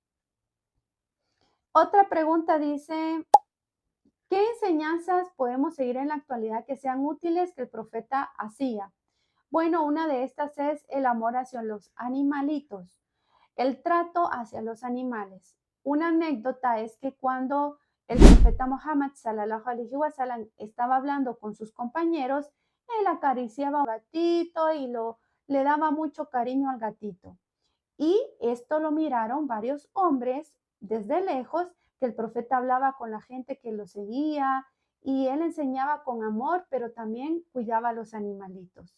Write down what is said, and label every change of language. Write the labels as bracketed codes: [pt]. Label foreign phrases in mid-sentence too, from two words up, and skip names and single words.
[es] Otra pregunta dice, ¿qué enseñanzas podemos seguir en la actualidad que sean útiles que el profeta hacía? Bueno, una de estas es el amor hacia los animalitos, el trato hacia los animales. Una anécdota es que cuando el profeta Muhammad [ar] صلى الله عليه وسلم [es] estaba hablando con sus compañeros, él acariciaba a un gatito y le daba mucho cariño al gatito. Y esto lo miraron varios hombres desde lejos, que el profeta hablaba con la gente que lo seguía y él enseñaba con amor, pero también cuidaba a los animalitos.